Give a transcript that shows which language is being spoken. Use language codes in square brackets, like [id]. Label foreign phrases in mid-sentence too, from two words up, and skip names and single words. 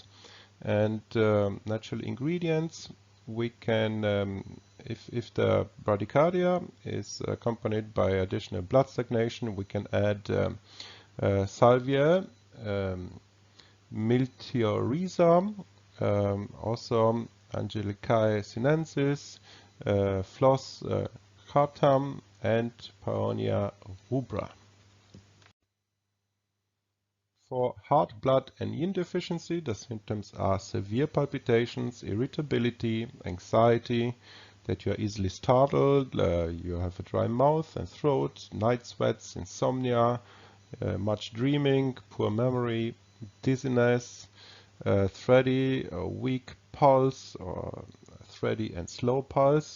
[en] And natural ingredients, we can, if the bradycardia is accompanied by additional blood stagnation, we can add salvia, miltiorrhiza, also Angelicae sinensis, Flos chartam, and Paeonia rubra. For heart, blood, and yin deficiency, the symptoms are severe palpitations, irritability, anxiety, that you are easily startled, you have a dry mouth and throat, night sweats, insomnia, much dreaming, poor memory, dizziness, thready or weak pulse, or thready and slow pulse.